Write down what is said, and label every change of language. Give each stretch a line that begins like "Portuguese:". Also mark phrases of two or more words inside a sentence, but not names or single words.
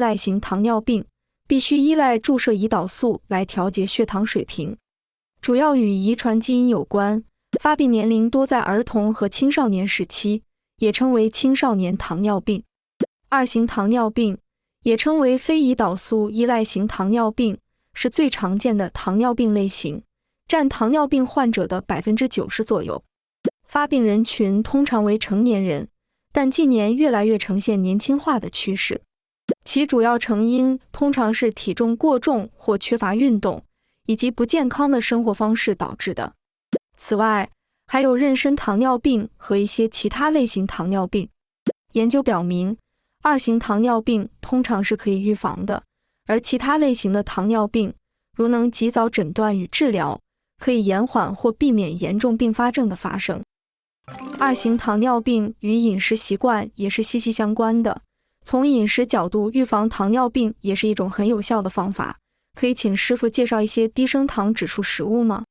Chinese: 賴型糖尿病，必須依賴注射胰島素來調節血糖水平，主要與遺傳基因有關，發病年齡多在兒童和青少年時期，也稱為青少年糖尿病。2型糖尿病也稱為非胰島素依賴型糖尿病，是最常見的糖尿病類型，佔糖尿病患者的90%左右。發病人群通常為成年人，但近年越來越呈現年輕化的趨勢。其主要成因通常是體重過重或缺乏運動，以及不健康的生活方式導致的。此外，還有妊娠糖尿病和一些其他類型糖尿病。研究表明，2型糖尿病通常是可以預防的，而其他類型的糖尿病，如能及早診斷與治療，可以延緩或避免嚴重併發症的發生。2型糖尿病與飲食習慣也是息息相關的。從飲食角度預防糖尿病也是一種很有效的方法。可以請師父介紹一些低升糖指數食物嗎？